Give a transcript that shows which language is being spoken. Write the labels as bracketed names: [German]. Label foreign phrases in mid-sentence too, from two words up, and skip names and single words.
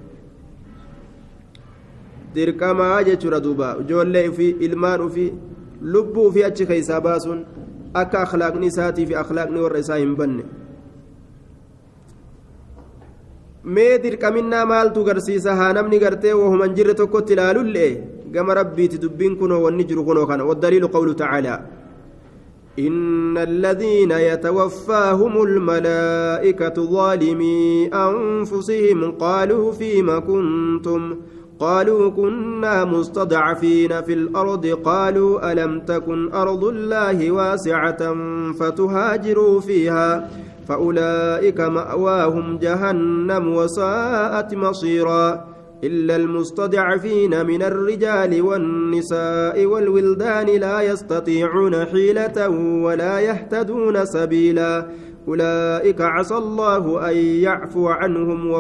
[Oromo] dirqamaa jechuudha duuba ijoollee ofii ilmaan ofii lubbuu ofii achi keessaa baasuun akka akhlaaqni isaatii fi akhlaaqni warra isaa hin banne mee dirqaminnaa maaltu garsiisa haa namni gartee wahuma hin jirre tokkotti ilaalullee gama rabbiiti dubbiin kunoo wanni jiru kunoo kana [Arabic] والدليل قوله تعالى إن الذين يتوفاهم الملائكة ظالمي أنفسهم قالوا فيما كنتم قالوا كنا مستضعفين في الأرض قالوا ألم تكن أرض الله واسعة فتهاجروا فيها فأولئك مأواهم جهنم وساءت مصيرا إلا المستضعفين من الرجال والنساء والولدان لا يستطيعون حيلة ولا يهتدون سبيلا أولئك عسى الله أن يعفو عنهم